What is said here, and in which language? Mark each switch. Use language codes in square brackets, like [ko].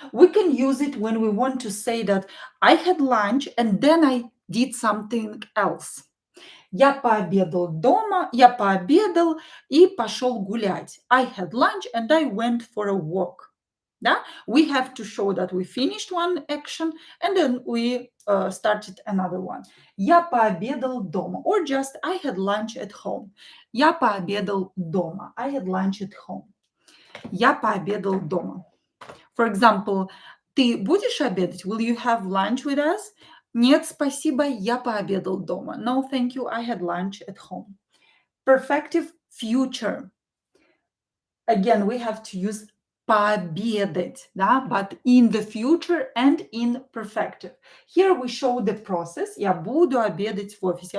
[en] We can use it when we want to say that I had lunch and then I did something else. [ru] Я пообедал дома, я пообедал и пошел гулять. [en] I had lunch and I went for a walk. [ru] Да? [en] We have to show that we finished one action and then we started another one. [ru] Я пообедал дома. [en] Or just I had lunch at home. [ru] Я пообедал дома. [en] I had lunch at home. [ru] Я пообедал дома. [en] For example, [ru] ты будешь обедать? [en] Will you have lunch with us? [ru] Нет, спасибо, я пообедал дома. [en] No, thank you, I had lunch at home. Perfective future. Again, we have to use пообедать, да, but in the future and in perfective. Here we show the process. [ru] Я буду обедать в офисе.